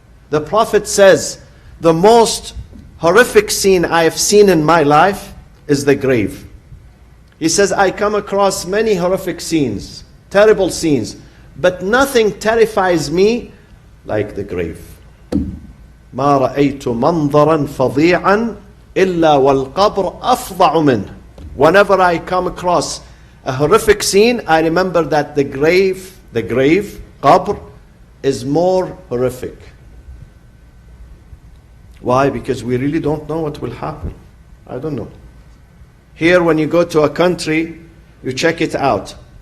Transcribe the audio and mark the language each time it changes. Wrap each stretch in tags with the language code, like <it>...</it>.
<en>The Prophet says, the most horrific scene I have seen in my life is the grave. He says, I come across many horrific scenes, terrible scenes, but nothing terrifies me like the grave.</en> <ar>ما رأيت منظرا فظيعا إلا والقبر أفظع منه.</ar> <en>Whenever I come across a horrific scene, I remember that the grave, qabr, is more horrific. Why? Because we really don't know what will happen. I don't know. Here, when you go to a country, you check it out.</en>